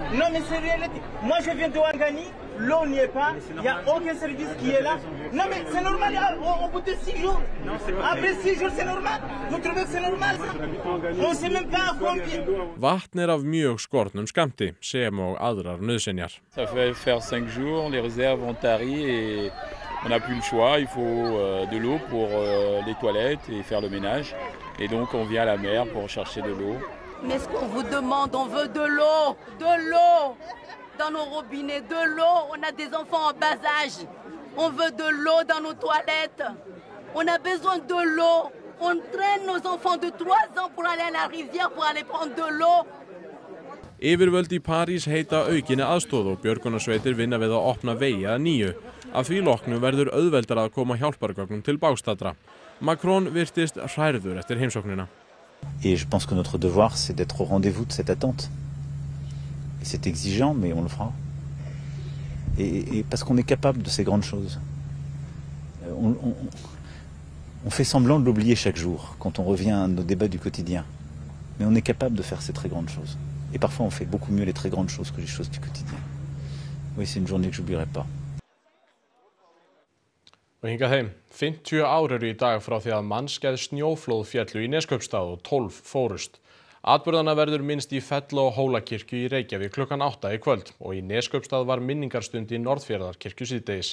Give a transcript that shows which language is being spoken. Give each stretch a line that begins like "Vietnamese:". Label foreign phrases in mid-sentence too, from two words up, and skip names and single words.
Icelandic: Vatn af mjög skornum skammti sem og aðrar nauðsynjar.
French: Ça fait faire 5 jours, les réserves ont tari et on n'a plus le choix, il faut de l'eau pour les toilettes et faire le ménage. Et donc on vient à la mer pour chercher de l'eau. Mais ce qu'on vous demande, on veut de l'eau dans nos robinets, de l'eau. On a des enfants en bas âge. On veut de l'eau dans nos toilettes. On a besoin de l'eau. On traîne nos enfants de 3 ans pour aller à la rivière pour aller prendre de l'eau.
Icelandic: Yfirvöld í París heita aukinni aðstoð og björgunarsveitir vinna við að opna vegi að nýju. Af því loknu verður auðveldara að koma hjálpargögnum til bágstaddra. Macron virtist hrærður eftir heimsóknina.
French: Et je pense que notre devoir c'est d'être au rendez-vous de cette attente. Et c'est exigeant mais on le fera. Et parce qu'on est capable de ces grandes choses. On fait semblant de l'oublier chaque jour quand on revient à nos débats du quotidien. Mais on est capable de faire ces très grandes choses. Et parfois on fait beaucoup mieux les très grandes choses que les choses du quotidien. Oui, c'est une journée que j'oublierai pas.
Icelandic: Og hingað heim, 50 ár í dag frá því að mannskeið snjóflóð féllu í Neskaupstað og 12 fórust. Atburðana verður minnst í Fella- og Hólakirkju í Reykjavík klukkan 8 í kvöld og í Neskaupstað var minningarstund í Norðfjarðarkirkju síðdegis.